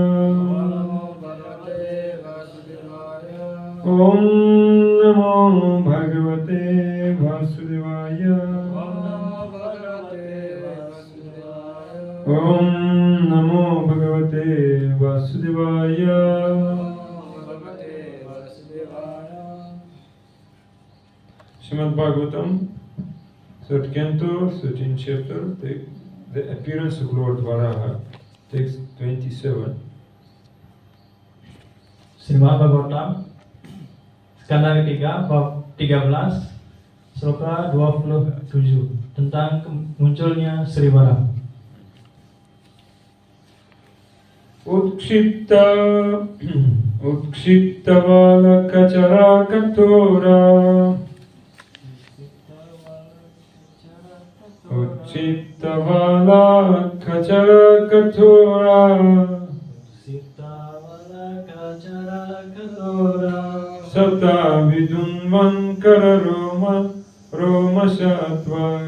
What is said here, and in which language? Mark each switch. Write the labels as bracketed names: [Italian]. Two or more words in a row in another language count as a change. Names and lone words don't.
[Sanskrit] ॐ नमो भगवते वासुदेवाय ॐ नमो भगवते वासुदेवाय Srimad Bhagavatam, [English] 3rd Canto, 13th chapter, the appearance of Lord Varaha, text 27. [Indonesian] Srimad Bhagavatam, skanda ketiga, bab 13, sloka 27, tentang munculnya Sri Varaha. [Sanskrit] Utskipta valakachara katora Utskipta valakachara katora Sata vidunvankara roma sattva